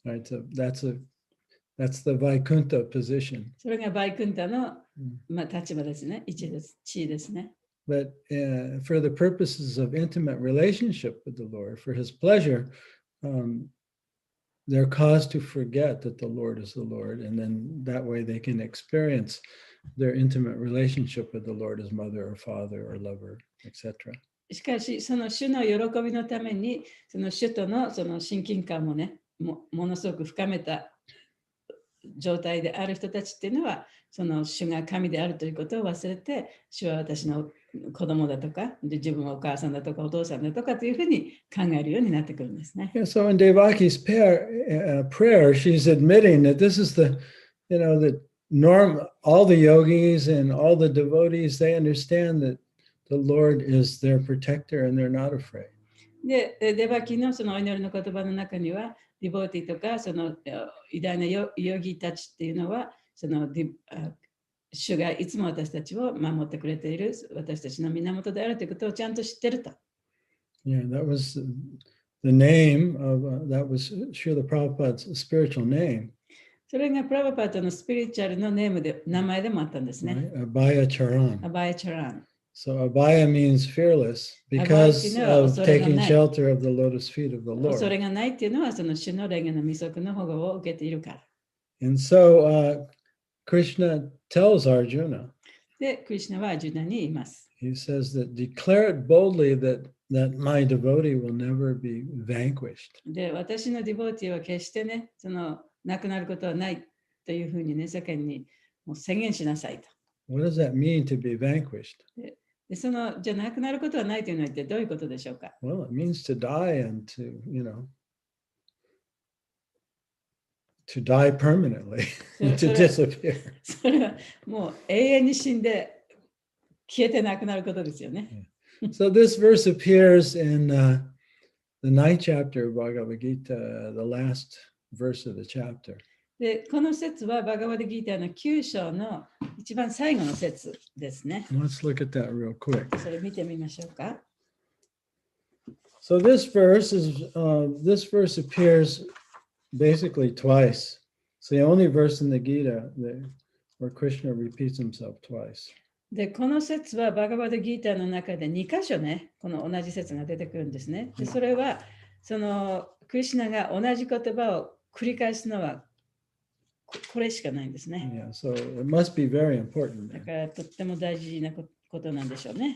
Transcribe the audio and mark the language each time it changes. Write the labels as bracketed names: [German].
[English] Right, so that's the Vaikuntha position. [Japanese] それがバイクンタの、立場ですね。地位ですね。 [English] But for the purposes of intimate relationship with the Lord, for His pleasure, they're caused to forget that the Lord is the Lord, and then that way they can experience their intimate relationship with the Lord as mother or father or lover, etc. [Japanese] しかし、その主の喜びのために、その主とのその親近感もね、ものすごく深めた状態である人たちっていうのは、その主が神であるということを忘れて、主は私の子供だとか、で自分はお母さんだとかお父さんだとかというふうに考えるようになってくるんですね。 [English] Yeah, so in Devaki's prayer, she's admitting that this is the norm. All the yogis and all the devotees, they understand that the Lord is their protector and they're not afraid. [Japanese] で、デバキのそのお祈りの言葉の中には、ディボーティとかその偉大なヨギたちっていうのは、その主がいつも私たちを守ってくれている私たちの源であるということをちゃんと知ってると。 [English] Yeah, that was the name of that was Srila Prabhupada's spiritual name. [Japanese] それがプラバパートのスピリチュアルの名前でもあったんですね。 [English] Right? Abhaya Charan. [Japanese] アバヤチャラン。 [English] So Abhaya means fearless because of taking shelter of the lotus feet of the [Japanese] 恐 [English] Lord. [Japanese] れがないっていうのは、その主の霊の御足の保護を受けているから。 [English] And so Krishna tells Arjuna, [Japanese] で、クリシュナはアジュナに言います。 [English] he says that declare it boldly that my devotee will never be vanquished. [Japanese] で、私のディボーティーは決してね、そのなくなることはないというふうにね、世間にもう宣言しなさいと。 [English] What does that mean to be vanquished? [Japanese] で、そのじゃなくなることはないというのは一体どういうことでしょうか。 [English] Well, it means to die and to die permanently, to disappear. [Japanese] それはもう永遠に死んで消えてなくなることですよね。 [English] So this verse appears in the 9th chapter of Bhagavad Gita, the last verse of the chapter. [Japanese] で、この説はバガバデギーターの9章の一番最後の説ですね。 [English] Let's look at that real quick. [Japanese] それ見てみましょうか。 [English] So this verse appears basically twice. It's the only verse in the Gita where Krishna repeats himself twice. [Japanese] で、この説はバガバデギーターの中で2箇所ね、この同じ説が出てくるんですね。で、それはそのクリシュナが同じ言葉を繰り返すのはこれしかないんですね。 [English] Yeah, so it must be very important. [Japanese] だからとっても大事なことなんでしょうね。